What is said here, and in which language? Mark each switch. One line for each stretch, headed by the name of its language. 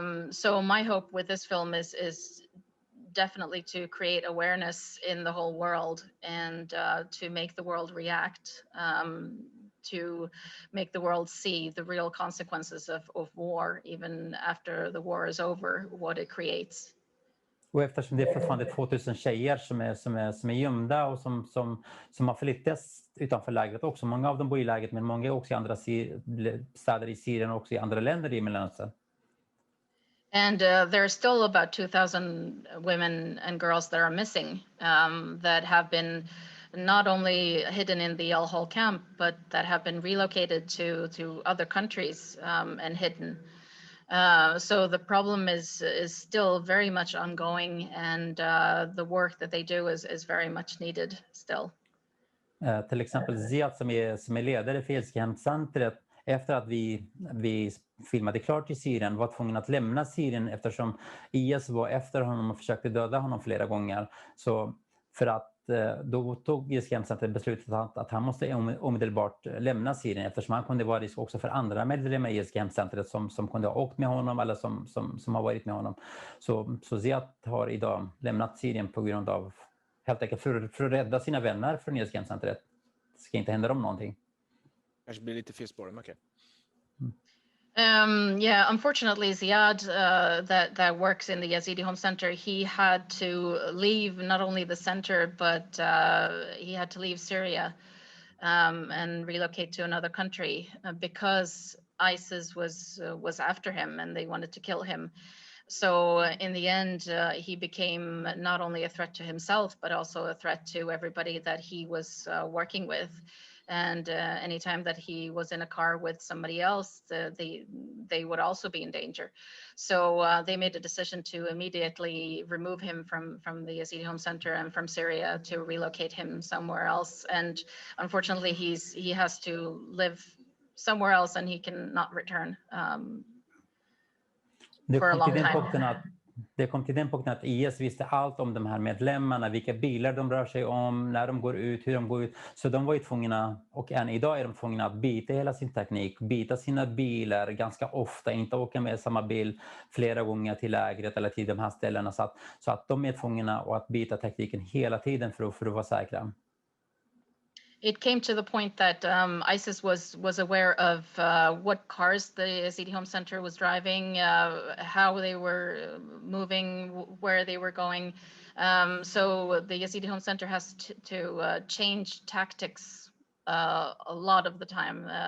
English: So my hope with this film is definitely to create awareness in the whole world, and to make the world react, to make the world see the real consequences of war, even after the war is over, what it creates.
Swedish: Och eftersom det är fortfarande 2000 tjejer som är gömda och som har flyttats utanför lägret också. Många av dem bor i lägret, men många är också i andra städer i Syrien och också i andra länder i Mellanöstern.
English: And there are still about 2,000 women and girls that are missing, that have been not only hidden in the Al-Hol Camp, but that have been relocated to other countries and hidden. So the problem is still very much ongoing, and the work that they do is very much needed still.
Swedish: Till exempel Ziyad som är ledare för Yazidi Home Center, efter att vi filmade klart i Syrien, var tvungen att lämna Syrien eftersom IS var efter honom och försökte döda honom flera gånger. Så för att då tog Yazidi Home Center beslutet att han måste omedelbart lämna Syrien, eftersom han kunde vara risk också för andra medlemmar i Yazidi Home Center som kunde ha åkt med honom eller som har varit med honom. Så Ziyad har idag lämnat Syrien på grund av, helt enkelt för att rädda sina vänner från Yazidi Home Center. Det ska inte hända dem någonting. Kanske blir lite fel spår, okej.
English: Yeah, unfortunately, Ziyad, that works in the Yazidi Home Center, he had to leave not only the center, but he had to leave Syria and relocate to another country because ISIS was after him and they wanted to kill him. So in the end, he became not only a threat to himself, but also a threat to everybody that he was working with. And anytime that he was in a car with somebody else, they would also be in danger. So they made a decision to immediately remove him from the Yazidi Home Center and from Syria to relocate him somewhere else. And unfortunately, he has to live somewhere else and he cannot return for a long time.
Swedish: Det kom till den punkten att IS visste allt om de här medlemmarna, vilka bilar de rör sig om, när de går ut, hur de går ut. Så de var ju tvungna, och än idag är de tvungna att byta hela sin teknik, byta sina bilar ganska ofta, inte åka med samma bil flera gånger till lägret eller till de här ställena. Så att de är tvungna att byta tekniken hela tiden för att vara säkra.
English: It came to the point that ISIS was aware of what cars the Yazidi Home Center was driving, how they were moving, where they were going. So the Yazidi Home Center has to change tactics a lot of the time.